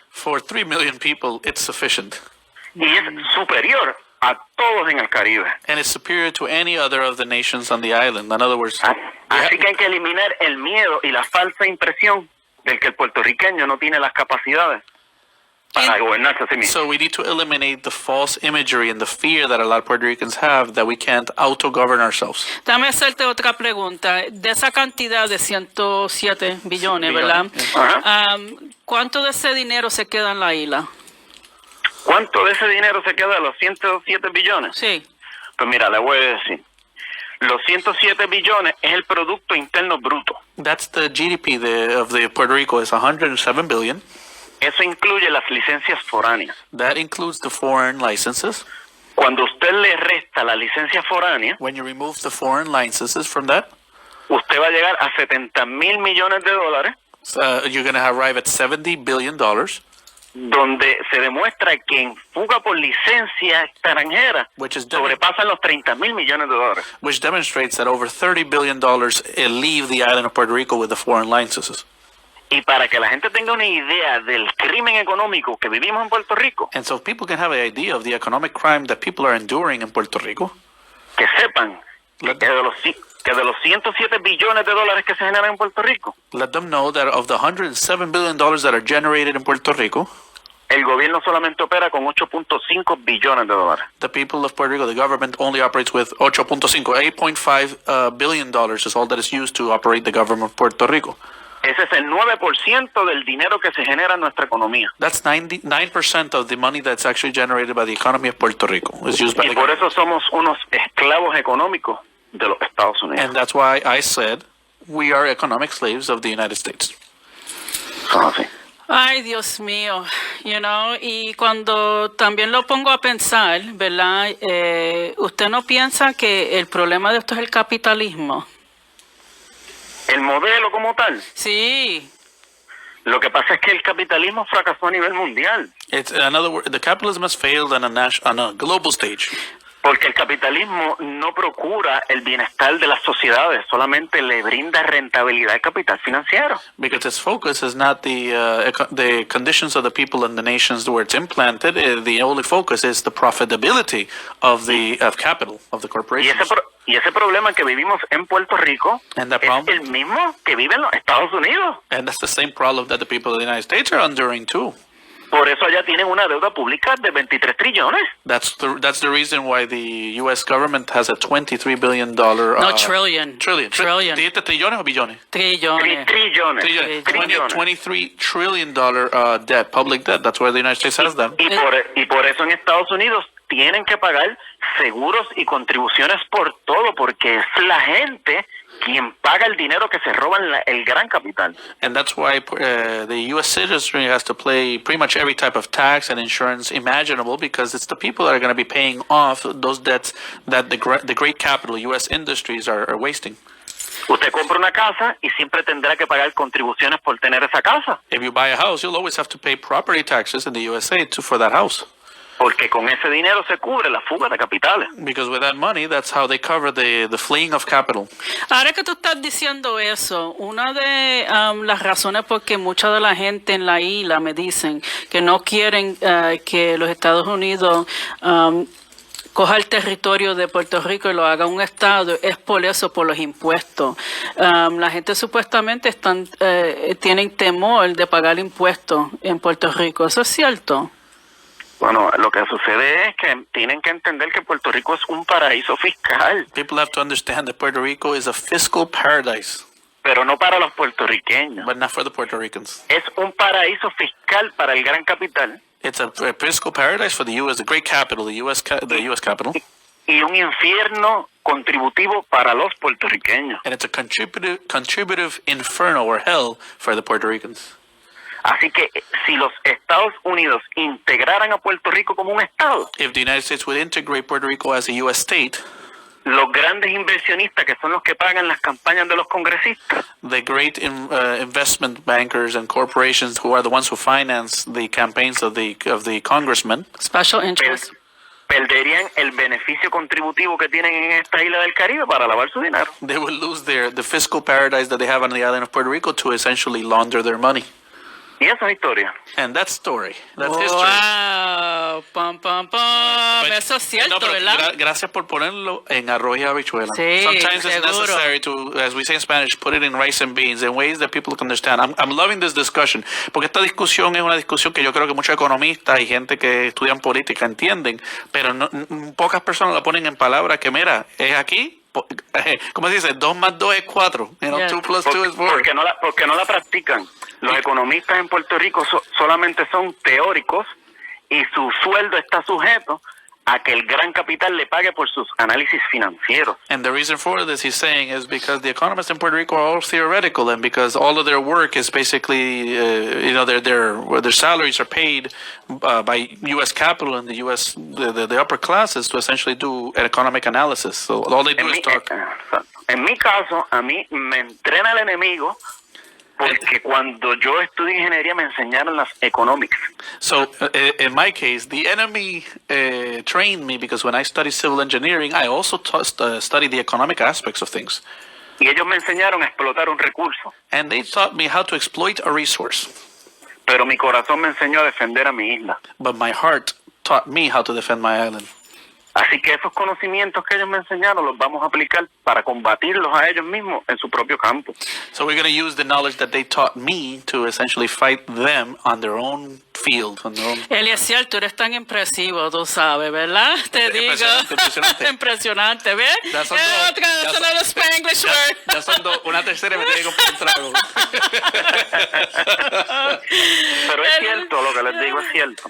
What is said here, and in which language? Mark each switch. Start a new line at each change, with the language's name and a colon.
English: For 3 million people, it's sufficient.
Spanish: y es superior a todos en el Caribe.
English: And it's superior to any other of the nations on the island. In other words,
Spanish: Así que hay que eliminar el miedo y la falsa impresión del que el puertorriqueño no tiene las capacidades para gobernarse a sí mismo.
English: so we need to eliminate the false imagery and the fear that a lot of Puerto Ricans have that we can't auto-govern ourselves.
Spanish: Dame hacerte otra pregunta. De esa cantidad de 107 billones, ¿verdad? Ajá. ¿Cuánto de ese dinero se queda en la isla? ¿Cuánto de ese dinero se queda de los 107 billones? Sí. Pues mira, le voy a decir. Los 107 billones es el Producto Interno Bruto.
English: That's the GDP of the Puerto Rico is 107 billion.
Spanish: Eso incluye las licencias foráneas.
English: That includes the foreign licenses.
Spanish: Cuando usted le resta la licencia foránea,
English: When you remove the foreign licenses from that,
Spanish: usted va a llegar a 70 mil millones de dólares,
English: you're going to arrive at $70 billion,
Spanish: donde se demuestra que en fuga por licencia extranjera
English: which
Spanish: sobrepasan los 30 mil millones de dólares.
English: demonstrates that over $30 billion leave the island of Puerto Rico with the foreign licenses.
Spanish: Y para que la gente tenga una idea del crimen económico que vivimos en Puerto Rico,
English: And so people can have an idea of the economic crime that people are enduring in Puerto Rico.
Spanish: que sepan que de los 107 billones de dólares que se generan en Puerto Rico,
English: Let them know that of the $107 billion that are generated in Puerto Rico,
Spanish: el gobierno solamente opera con 8.5 billones de dólares.
English: the people of Puerto Rico, the government only operates with 8.5 billion dollars is all that is used to operate the government of Puerto Rico.
Spanish: Ese es el 9% del dinero que se genera en nuestra economía.
English: That's 99% of the money that's actually generated by the economy of Puerto Rico is used by
Spanish: Y
English: the
Spanish: por
English: government.
Spanish: eso somos unos esclavos económicos de los Estados Unidos.
English: And that's why I said we are economic slaves of the United States.
Spanish: Son así. Ay, Dios mío, y cuando también lo pongo a pensar, ¿verdad? ¿Usted no piensa que el problema de esto es el capitalismo? El modelo como tal. Sí. Lo que pasa es que el capitalismo fracasó a nivel mundial.
English: It's in other words, the capitalism has failed on a global stage.
Spanish: Porque el capitalismo no procura el bienestar de las sociedades, solamente le brinda rentabilidad al capital financiero.
English: Because its focus is not the conditions of the people and the nations where it's implanted. The only focus is the profitability of capital, of the corporations.
Spanish: Y ese problema que vivimos en Puerto Rico
English: And that
Spanish: es
English: problem,
Spanish: el mismo que viven los Estados Unidos.
English: and that's the same problem that the people of the United States are enduring too.
Spanish: Por eso allá tienen una deuda pública de 23 trillones.
English: That's the reason why the U.S. government has a $23 billion No, trillion. Trillion.
Spanish: ¿Dijiste trillones o billones? Trillones. Trillones.
English: 23 trillion debt, public debt. That's why the United States has them.
Spanish: Y por eso en Estados Unidos tienen que pagar seguros y contribuciones por todo, porque es la gente quien paga el dinero que se roban el gran capital.
English: And that's why the U.S. citizenry has to pay pretty much every type of tax and insurance imaginable, because it's the people that are going to be paying off those debts that the great capital, U.S. industries, are wasting.
Spanish: Usted compra una casa y siempre tendrá que pagar contribuciones por tener esa casa.
English: If you buy a house, you'll always have to pay property taxes in the USA for that house.
Spanish: Porque con ese dinero se cubre la fuga de capitales.
English: Because with that money, that's how they cover the fleeing of capital.
Spanish: Ahora que tú estás diciendo eso, una de las razones por que mucha de la gente en la isla me dicen que no quieren que los Estados Unidos coja el territorio de Puerto Rico y lo haga un estado, es por eso, por los impuestos. La gente supuestamente tienen temor de pagar impuestos en Puerto Rico. ¿Eso es cierto? Bueno, lo que sucede es que tienen que entender que Puerto Rico es un paraíso fiscal.
English: People have to understand that Puerto Rico is a fiscal paradise.
Spanish: pero no para los puertorriqueños.
English: but not for the Puerto Ricans.
Spanish: Es un paraíso fiscal para el gran capital
English: It's a fiscal paradise for the U.S., the great capital, the U.S. capital,
Spanish: y un infierno contributivo para los puertorriqueños.
English: and it's a contributive inferno or hell for the Puerto Ricans.
Spanish: Así que si los Estados Unidos integraran a Puerto Rico como un estado,
English: If the United States would integrate Puerto Rico as a U.S. state,
Spanish: los grandes inversionistas que son los que pagan las campañas de los congresistas,
English: the great investment bankers and corporations who are the ones who finance the campaigns of the congressmen, Special interest.
Spanish: perderían el beneficio contributivo que tienen en esta isla del Caribe para lavar su dinero.
English: they will lose the fiscal paradise that they have on the island of Puerto Rico to essentially launder their money.
Spanish: Y esa es historia.
English: And that's story. That's history. Wow, pam, pam, pam. But-
Spanish: Eso es cierto, No, pero ¿verdad? gracias por ponerlo en arroz y habichuela. Sí,
English: Sometimes it's
Spanish: seguro.
English: necessary to, as we say in Spanish, put it in rice and beans in ways that people can understand. I'm loving this discussion,
Spanish: porque esta discusión es una discusión que yo creo que muchos economistas y gente que estudian política entienden, pero pocas personas la ponen en palabras que, mira, es aquí, ¿cómo se dice? 2 más 2 es 4.
English: You know, Yeah. 2 plus 2 is 4.
Spanish: Porque no la practican. Los economistas en Puerto Rico solamente son teóricos y su sueldo está sujeto a que el gran capital le pague por sus análisis financieros.
English: And the reason for this, he's saying, is because the economists in Puerto Rico are all theoretical, and because all of their work is basically, their salaries are paid by U.S. capital and the U.S. the upper classes to essentially do an economic analysis. So all they do is talk.
Spanish: En mi caso, a mí me entrena el enemigo porque cuando yo estudié ingeniería me enseñaron las economics.
English: So in my case, the enemy trained me because when I studied civil engineering, I also studied the economic aspects of things.
Spanish: Y ellos me enseñaron a explotar un recurso.
English: And they taught me how to exploit a resource.
Spanish: Pero mi corazón me enseñó a defender a mi isla.
English: But my heart taught me how to defend my island.
Spanish: Así que esos conocimientos que ellos me enseñaron los vamos a aplicar para combatirlos a ellos mismos en su propio campo.
English: So we're going to use the knowledge that they taught me to essentially fight them on their own field. On their own.
Spanish: Eliezer, tú eres tan impresivo, tú sabes, ¿verdad? Te digo. Impresionante. Impresionante, ¿ves? Ya son Es dos. otra, Ya es son-
English: another Spanglish word.
Spanish: Ya son dos. Una tercera y me tiene que comprar un trago. Pero es cierto, lo que les digo es cierto.